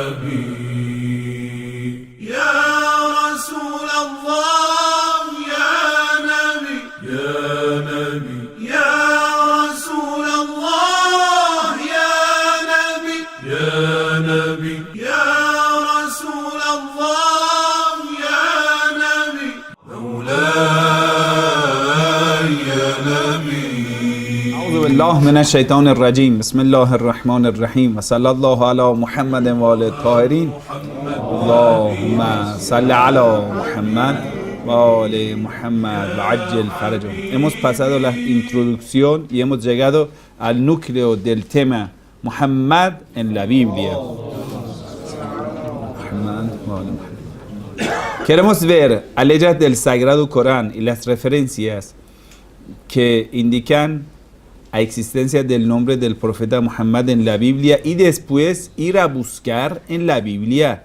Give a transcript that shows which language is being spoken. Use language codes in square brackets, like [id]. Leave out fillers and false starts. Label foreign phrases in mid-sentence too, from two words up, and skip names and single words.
[ar] نبي يا رسول الله يا نبي يا نبي يا رسول الله يا نبي يا نبي يا رسول الله يا نبي مولاي يا نبي أعوذ بالله من الشيطان الرجيم بسم الله الرحمن الرحيم وصلى الله على محمد وآل الطاهرين اللهم صل على Muhammad وآل Muhammad وعجل فرجهم. [es] Hemos pasado la introducción y hemos llegado al núcleo del tema Muhammad en la Biblia. Queremos ver a leyes del Sagrado Corán y las referencias que indican la existencia del nombre del profeta Muhammad en la Biblia y después ir a buscar en la Biblia.